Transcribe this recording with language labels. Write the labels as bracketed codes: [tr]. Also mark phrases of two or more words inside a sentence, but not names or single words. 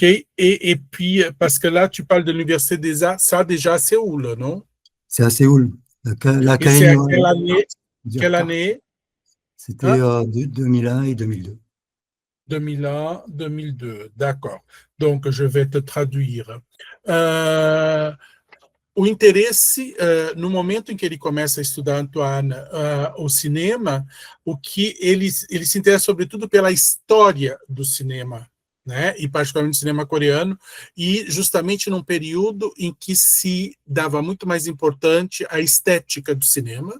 [fr] Et puis, parce que là, tu parles de l'université des arts, ça déjà à Séoul, non? C'est à Séoul. Et c'est à quelle année? Quelle année? C'était 2001 et 2002. 2001, 2002, d'accord. Donc, je vais te traduire. [pt] O interesse, no momento em que ele começa a estudar, Antoine, o cinema, o que ele se interessa sobretudo pela história do cinema, né? E particularmente do cinema coreano, e justamente num período em que se dava muito mais importante a estética do cinema.